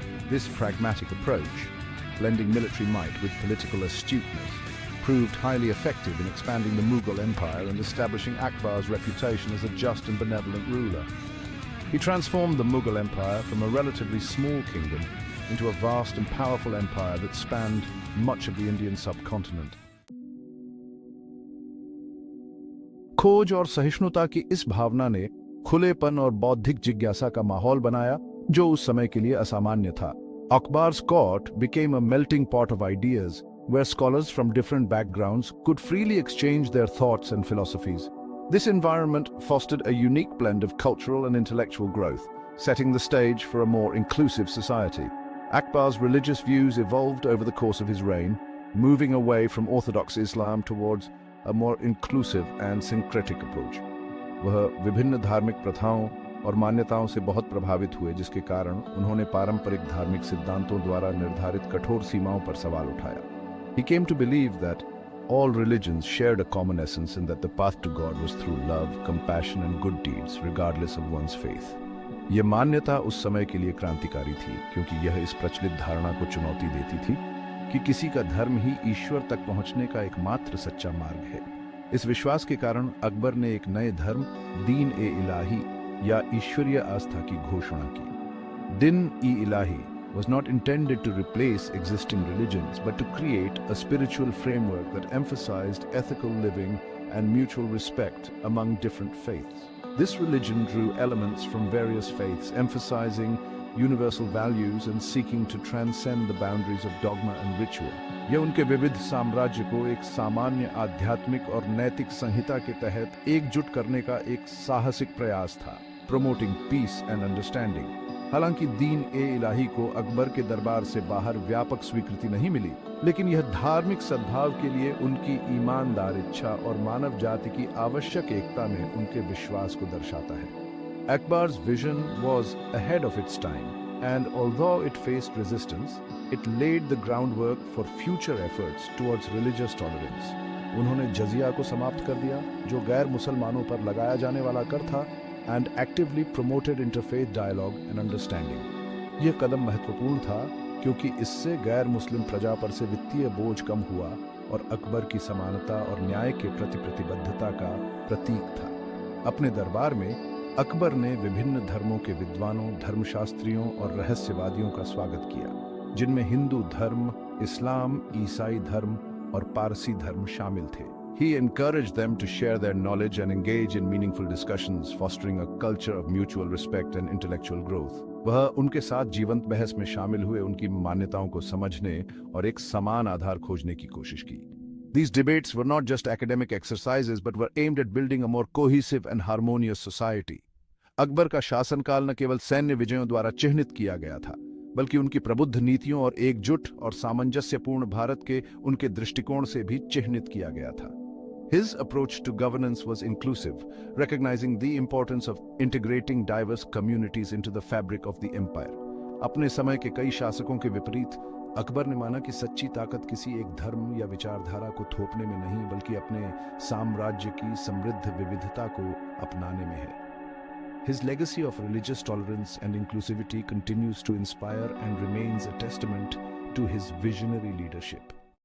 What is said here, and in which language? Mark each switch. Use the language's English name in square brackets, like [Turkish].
[English] This pragmatic approach, blending military might with political astuteness, proved highly effective in expanding the Mughal Empire and establishing Akbar's reputation as a just and benevolent ruler. He transformed the Mughal Empire from a relatively small kingdom into a vast and powerful empire that spanned much of the Indian subcontinent. [Hindi] खोज और सहिष्णुता की इस भावना ने खुलेपन और बौद्धिक जिज्ञासा का माहौल बनाया, जो उस समय के लिए असामान्य था. [English] Akbar's court became a melting pot of ideas, where scholars from different backgrounds could freely exchange their thoughts and philosophies. This environment fostered a unique blend of cultural and intellectual growth, setting the stage for a more inclusive society. Akbar's religious views evolved over the course of his reign, moving away from Orthodox Islam towards a more inclusive and syncretic approach. [Hindi] वह विभिन्न धार्मिक प्रथाओं और मान्यताओं से बहुत प्रभावित हुए, जिसके कारण उन्होंने पारंपरिक धार्मिक सिद्धांतों द्वारा निर्धारित कठोर सीमाओं पर सवाल उठाया. [English] He came to believe that all religions shared a common essence and that the path to God was through love, compassion and good deeds, regardless of one's faith. [Hindi] यह मान्यता उस समय के लिए क्रांतिकारी थी, क्योंकि यह इस प्रचलित धारणा को चुनौती देती थी कि किसी का धर्म ही ईश्वर तक पहुंचने का एकमात्र सच्चा मार्ग है. इस विश्वास के कारण अकबर ने एक नए धर्म, दीन-ए-इलाही या ईश्वरीय आस्था की घोषणा की. [English] Din-i-Ilahi was not intended to replace existing religions, but to create a spiritual framework that emphasized ethical living and mutual respect among different faiths. This religion drew elements from various faiths, emphasizing universal values and seeking to transcend the boundaries of dogma and ritual. [Hindi] यह उनके विविध साम्राज्य को एक सामान्य आध्यात्मिक और नैतिक संहिता के तहत एकजुट करने का एक साहसिक प्रयास था, [English] promoting peace and understanding. [Hindi] हालांकि दीन-ए-इलाही को अकबर के दरबार से बाहर व्यापक स्वीकृति नहीं मिली, लेकिन यह धार्मिक सद्भाव के लिए उनकी ईमानदार इच्छा और मानव जाति की आवश्यक एकता में उनके विश्वास को दर्शाता है. [English] Akbar's vision was ahead of its time, and although it faced resistance, it laid the groundwork for future efforts towards religious tolerance. [Hindi] उन्होंने जजिया को समाप्त कर दिया, जो गैर मुसलमानों पर लगाया जाने वाला कर था, [English] and actively promoted interfaith dialogue and understanding. [Hindi] यह कदम महत्वपूर्ण था क्योंकि इससे गैर मुस्लिम प्रजा पर से वित्तीय बोझ कम हुआ और अकबर की समानता और न्याय के प्रति प्रतिबद्धता का प्रतीक था. अपने दरबार में अकबर ने विभिन्न धर्मों के विद्वानों, धर्मशास्त्रियों और रहस्यवादियों का स्वागत किया, जिनमें हिंदू धर्म, इस्लाम, ईसाई धर्म और पारसी धर्म शामिल थे। [English] He encouraged them to share their knowledge and engage in meaningful discussions, fostering a culture of mutual respect and intellectual growth. [Hindi] वह उनके साथ जीवंत बहस में शामिल हुए, उनकी मान्यताओं को समझने और एक समान आधार खोजने की कोशिश की। [English] These debates were not just academic exercises but were aimed at building a more cohesive and harmonious society. [Hindi] Akbar का शासनकाल न केवल सैन्य विजयों द्वारा चिह्नित किया गया था, बल्कि उनकी प्रबुद्ध नीतियों और एकजुट और सामंजस्यपूर्ण भारत के उनके दृष्टिकोण से भी चिह्नित किया गया था। [English] His approach to governance was inclusive, recognizing the importance of integrating diverse communities into the fabric of the empire. [Hindi] अपने समय के कई शासकों के विपरीत अकबर ने माना कि सच्ची ताकत किसी एक धर्म या विचारधारा को थोपने में नहीं, बल्कि अपने साम्राज्य की समृद्ध विविधता को अपनाने में है। [English] His legacy of religious tolerance and inclusivity continues to inspire and remains a testament to his visionary leadership.